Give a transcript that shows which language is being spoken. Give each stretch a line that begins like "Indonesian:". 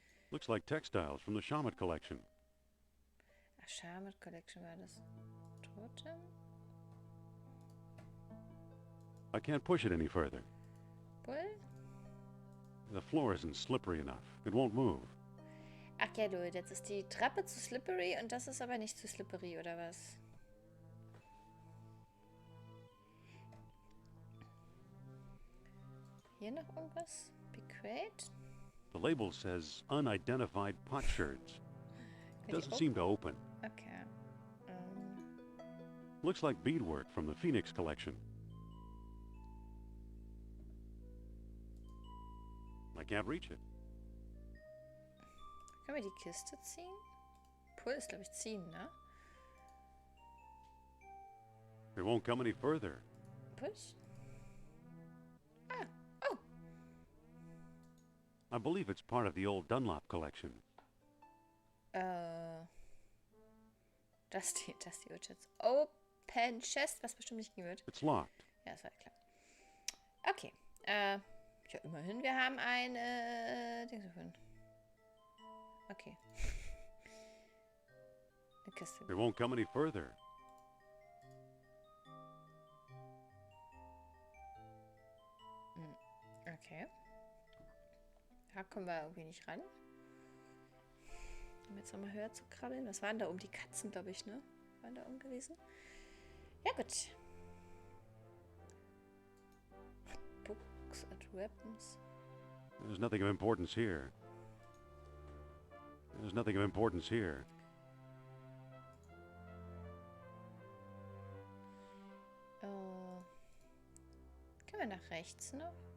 English: Looks like textiles from the Shamet collection.
German: Ach, Shamet Collection war das. Totem?
English: I can't push it any further. Bull? The floor isn't slippery enough. It won't move.
German: Ach ja, du, jetzt ist die Treppe zu slippery und das ist aber nicht zu slippery, oder was? Hier noch irgendwas? Be great?
English: The label says unidentified potsherds. It doesn't seem to open. Okay. Looks like beadwork from the Phoenix collection. I can't reach it.
German: Können wir die Kiste ziehen? Pull ist, glaube ich, ziehen, ne?
English: It won't come any further. Push? Ah, oh! I believe it's part of the old Dunlop collection.
German: Das die wird jetzt Open Chest, was bestimmt nicht gehen wird.
English: It's locked.
German: Ja, das war klar. Okay, ja, immerhin, wir haben ein, Ding gefunden. Okay. Eine Kiste.
English: It won't come any further. Okay.
German: Da kommen wir irgendwie nicht ran. Um jetzt nochmal höher zu krabbeln. Was waren da oben? Die Katzen, glaube ich, ne? Waren da oben gewesen? Ja, gut.
English: Books and weapons. There's nothing of importance here. There's nothing of importance here.
German: Können wir nach rechts noch?